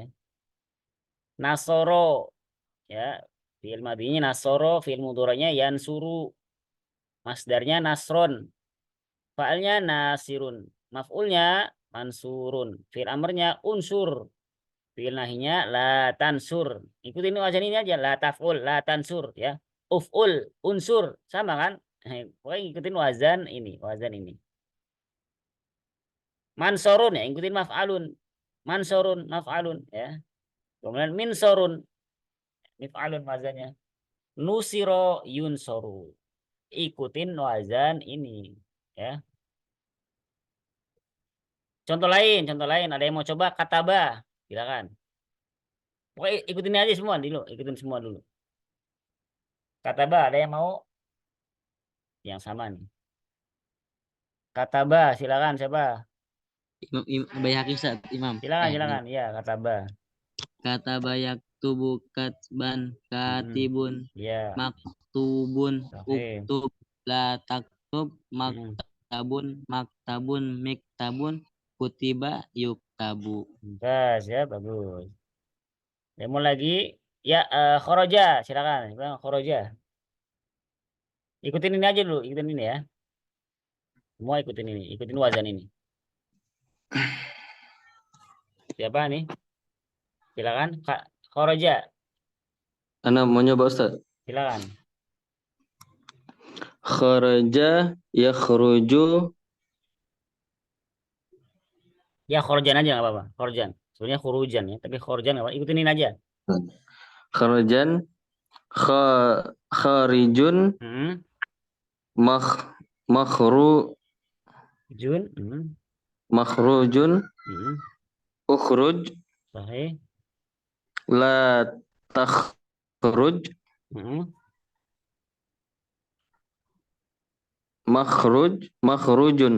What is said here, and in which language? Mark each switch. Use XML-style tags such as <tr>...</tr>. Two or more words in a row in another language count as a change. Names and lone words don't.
<id>Nasoro ya.</id> <ar>فعل ماضي نصر فعل مضارع ينصر. مصدر نصرا فاعل ناصر. مفعول منصور فعل أمر انصر. فعل نهي لا تنصر.</ar> <id>Ikutin wazan ini aja.</id> <ar>لا تفعل لا تنصر ya. Uf'ul,</ar> <id>unsur. Sama kan? Pokoknya ikutin wazan ini. Wazan ini. Mansorun ya. Ikutin maf'alun.</id> <ar>منصر مفعل</ar> <id>ya. Kemudian minsorun.</id> <ar>مفعل وزن نصر ينصر.</ar> <id>Ikutin wazan ini. Ya. Contoh lain. Ada yang mau coba kataba. Silakan. Pokoknya ikutin aja semua dulu. Ikutin semua dulu. Kataba, ada yang mau? Yang sama nih. Kataba, silakan siapa? Bayhaqi Ustaz, Imam. Silakan. Ya, kataba.</id> <ar>كتب يكتب كتبا كاتب</ar> <id>Ya. maktubun Oke.</id> <ar>اكتب لا تكتب تبن مكتب مكتب كتب يكتب.</ar> <id>Mumtaz ya, bagus. Ya, mau lagi ya, khoroja, silakan. Bilang khoroja. Ikutin ini aja dulu, ikutin ini ya. Semua ikutin ini, ikutin wazan ini. Siapa nih? Silakan, Kak Khoroja. Ana mau nyoba Ustaz. Silakan.</id> <ar>خرج يخرج.</ar> <id>Ya khorojan aja nggak apa-apa. Khorojan. Sebenarnya khurujan ya, tapi khorojan nggak apa-apa. Ikutin ini aja.</id> <ar>خرجا خارج مخروج اخرج</ar> <id>Sahih.</id> <ar>لا تخرج مخروج.</ar>